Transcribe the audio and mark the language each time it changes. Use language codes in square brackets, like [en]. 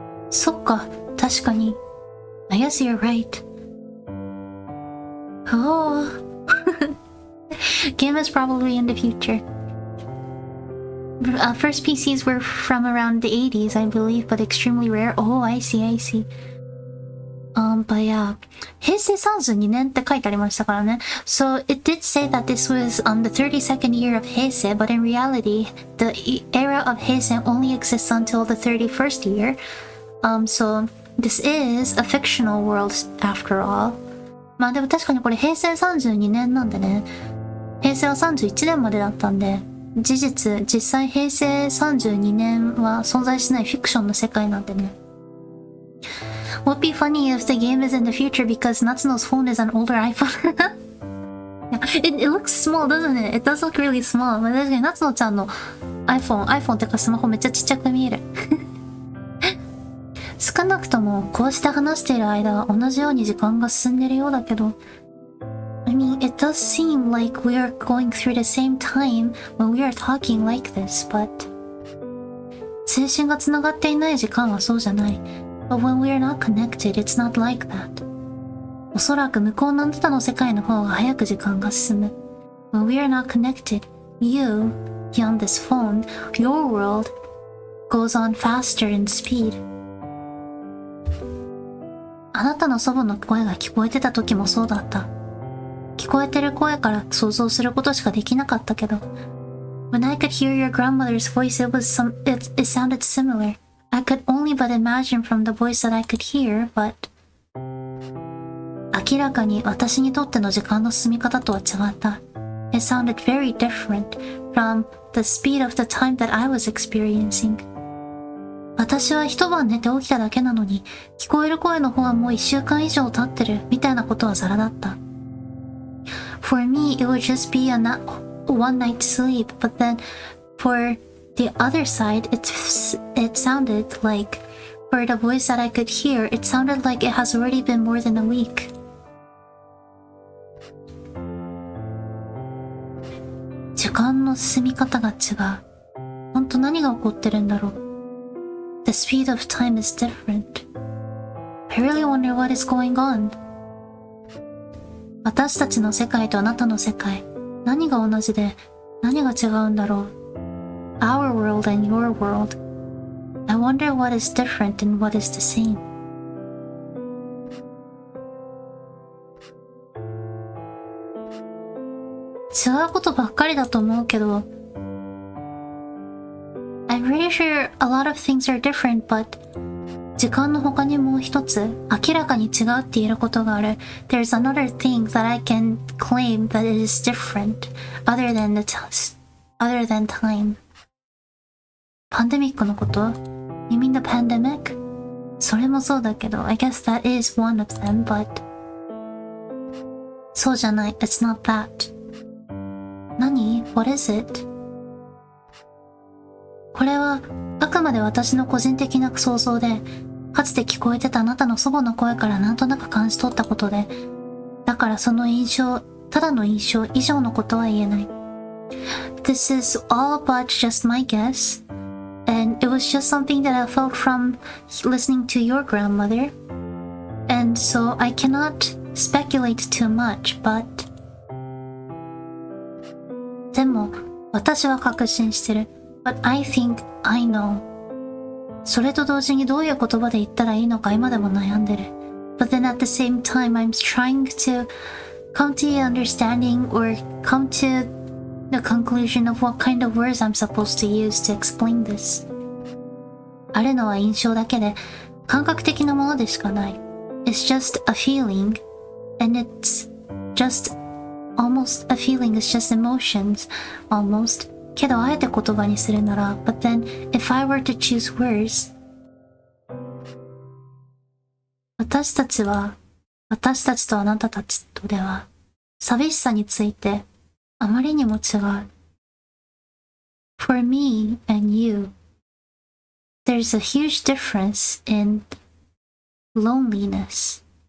[ja] そっか、確かに。 [en] I guess you're right. Oh. Game is probably in the future. First PCs were from around the 80s, I believe, but extremely rare. Oh, I see. But yeah. [ja] 平成32年って書いてありましたからね。 [en] So it did say that this was the 32nd year of Heisei, but in reality, the era of Heisei only exists until the 31st year. So this is a fictional world after all. [ja] まあでも確かにこれ平成32年なんでね。平成は31年までだったんで、実際平成32年は存在しないフィクションの世界なんでね。 [en] Would be funny if the game is in the future because Natsuno's phone is an older iPhone. It looks small, doesn't it? It does look really small. [ja] まあ確かに夏野ちゃんの iPhone ってかスマホめっちゃちっちゃく見える。少なくともこうして話している間は同じように時間が進んでるようだけど。I [en] mean, it does seem like we are going through the same time when we are talking like this, but [ja] 通信がつながっていない時間はそうじゃない。 [en] But when we are not connected, it's not like that. [ja] おそらく向こうのあなたの世界の方が早く時間が進む。 [en] When we are not connected, you, beyond this phone, your world goes on faster in speed. [ja] あなたの祖母の声が聞こえてた時もそうだった。聞こえてる声から想像することしかできなかったけど。 [en] When I could hear your grandmother's voice, it sounded similar. I could only but imagine from the voice that I could hear, but [ja] 明らかに私にとっての時間の進み方とは違った。 [en] It sounded very different from the speed of the time that I was experiencing. [ja] 私は一晩寝て起きただけなのに、聞こえる声の方はもう1週間以上経ってるみたいなことはザラだった。 [en] For me, it would just be a one night sleep, but then for the other side, it sounded like, for the voice that I could hear, it sounded like it has already been more than a week. [ja] 時間の進み方が違う。本当何が起こってるんだろう。 [en] The speed of time is different. I really wonder what is going on. [ja] 私たちの世界とあなたの世界、何が同じで何が違うんだろう。 [en] Our world and your world. I wonder what is different and what is the same. [ja] 違うことばっかりだと思うけど、 [en] I'm pretty sure a lot of things are different, but [ja] 時間の他にもう一つ明らかに違うって言えることがある。 [en] There's another thing that I can claim that it is different other than time. [ja] パンデミックのこと？ [en] You mean the pandemic? [ja] それもそうだけど、 [en] I guess that is one of them, but [ja] そうじゃない。 [en] It's not that. [ja] 何？ [en] What is it? [ja] これはあくまで私の個人的な想像で、かつて聞こえてたあなたの祖母の声からなんとなく感じ取ったことで、だからその印象、ただの印象以上のことは言えない。 [en] This is all but just my guess, and it was just something that I felt from listening to your grandmother, and so I cannot speculate too much, but [ja] でも私は確信してる。 [en] But I think I know. [ja] それと同時にどういう言葉で言ったらいいのか今でも悩んでる。 [en] But then at the same time, I'm trying to come to the understanding or come to the conclusion of what kind of words I'm supposed to use to explain this. [ja] あるのは印象だけで、感覚的なものでしかない。 [en] It's just a feeling, and it's just almost a feeling, it's just emotions, almost. [ja] けどあえて言葉にするなら [en] But then, if I were to choose words [ja] 私たちとあなたたちとでは寂しさについてあまりにも違う [en] For me and you There's a huge difference in loneliness